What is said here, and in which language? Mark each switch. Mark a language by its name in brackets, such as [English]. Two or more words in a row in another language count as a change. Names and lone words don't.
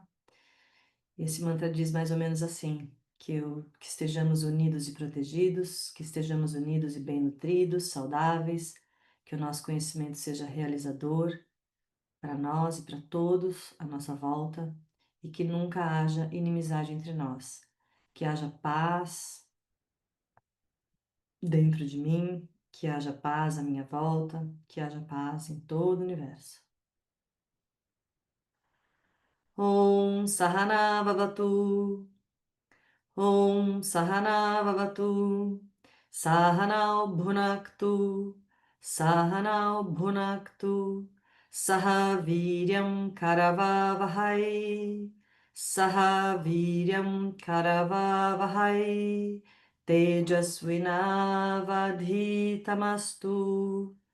[Portuguese] Esse mantra diz mais ou menos assim: que estejamos unidos e protegidos, que estejamos unidos e bem nutridos, saudáveis, que o nosso conhecimento seja realizador para nós e para todos à nossa volta e que nunca haja inimizade entre nós, que haja paz dentro de mim, que haja paz à minha volta, que haja paz em todo o universo. [Sanskrit] Om Sahana Bhavatu. Om Sahana Vavatu Sahanao Bhunaktu Sahanao Bhunaktu Saha Viryam Karavavahai Saha Viryam Karavavahai Tejasvinavadhitamastu